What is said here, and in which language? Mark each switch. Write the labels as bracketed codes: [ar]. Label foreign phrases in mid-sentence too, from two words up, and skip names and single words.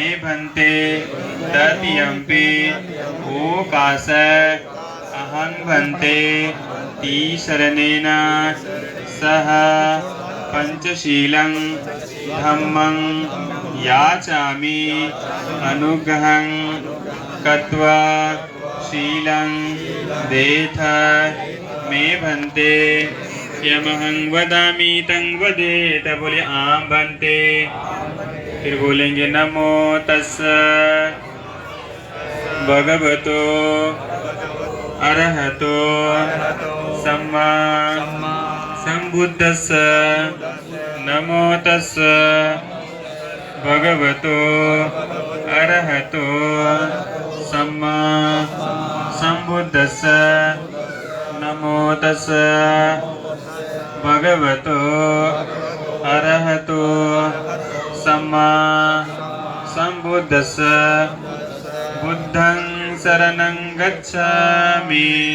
[pi] भन्ते तृतीयम्पि ओकास अहं भन्ते तीसरनेन सह पंचशीलं धम्मं याचामि अनुग्रहं कृत्वा शीलं देथ मे भन्ते यमहं वदामि तं वदेत बोले आम भन्ते। [hi] फिर बोलेंगे [pi] नमो तस्स भगवतो अरहतो सम्मा संबुद्धस्स नमो तस्स भगवतो अरहतो सम्मा संबुद्धस्स नमो तस्स भगवतो अरहतो सम्मा संबुद्धस्स बुद्धं शरणं गच्छामि